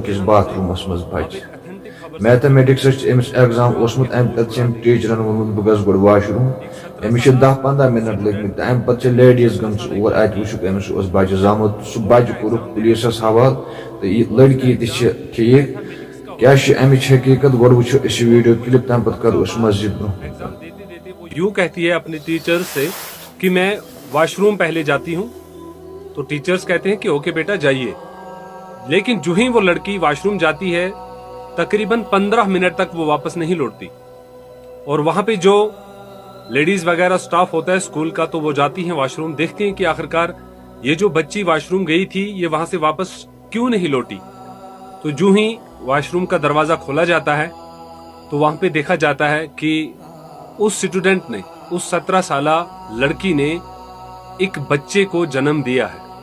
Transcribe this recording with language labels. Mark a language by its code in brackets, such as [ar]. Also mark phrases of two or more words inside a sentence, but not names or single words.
[ks] کِس باتھ روٗمس منٛز بچہِ میتھمیٹکسس چھُ أمِس ایگزام اوسمُت امہِ پتہٕ چھُ أمۍ ٹیٖچرن ووٚنمُت بہٕ گژھٕ گۄڈٕ [en] wash room [ks] أمِس چھِ 10-15 منٹ لٔگمٕتۍ تہٕ امہِ پتہٕ چھِ لیڈیٖز گٔمژٕ اور اتہِ وٕچھُکھ أمِس اوس بچہِ زامُت سُہ بچہِ کوٚرُکھ پُلیٖسس حوالہٕ تہٕ یہِ لڑکی تہِ چھِ ٹھیٖک کیٛاہ چھِ امِچ حقیٖقت گۄڈٕ وٕچھو أسۍ یہِ ویٖڈیو کلپ تمہِ پتہٕ کرو أسۍ مزید برونٛہہ [ur] یوں کہتی ہے اپنے ٹیچر سے کہ میں [en] wash room [ur] پہلے جاتی ہوں تو ٹیچرز کہتے ہیں کہ اوکے بیٹا جائیے لیکن جو ہی وہ لڑکی [en] wash room [ur] جاتی ہے تقریباً 15 منٹ تک وہ واپس نہیں لوٹتی اور وہاں پہ جو لیڈیز وغیرہ سٹاف ہوتا ہے اسکول کا تو وہ جاتی ہیں [en] wash room [ur] دیکھتے ہیں کہ آخرکار یہ جو بچی [en] wash room [ur] گئی تھی یہ وہاں سے واپس کیوں نہیں لوٹی تو جو ہی واش روم کا دروازہ کھولا جاتا ہے تو وہاں پہ دیکھا جاتا ہے کہ اس اسٹوڈنٹ نے اس 17 سالہ لڑکی نے ایک بچے کو جنم دیا ہے